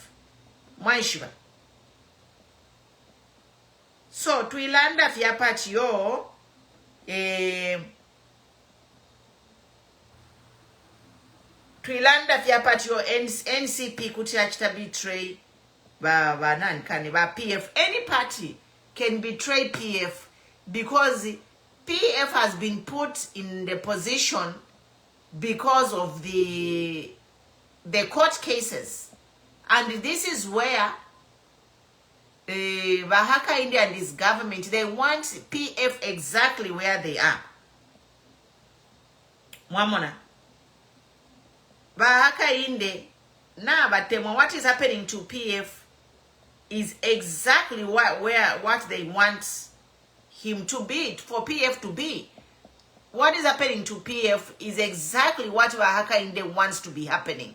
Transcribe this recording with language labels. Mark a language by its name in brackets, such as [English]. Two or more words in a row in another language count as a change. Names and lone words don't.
[Bemba] Mwaishiba. So tuilanda vya party yo tuilanda vya party yo NCP kutiachita betray ba PF. [English] Any party can betray PF because PF has been put in the position because of the court cases. And this is where Bahaka India and this government, they want PF exactly where they are. [Bemba] Mwamona. [English] Bahaka India, now, but what is happening to PF is exactly what they want him to be, for PF to be. What is happening to PF is exactly what Bahaka India wants to be happening.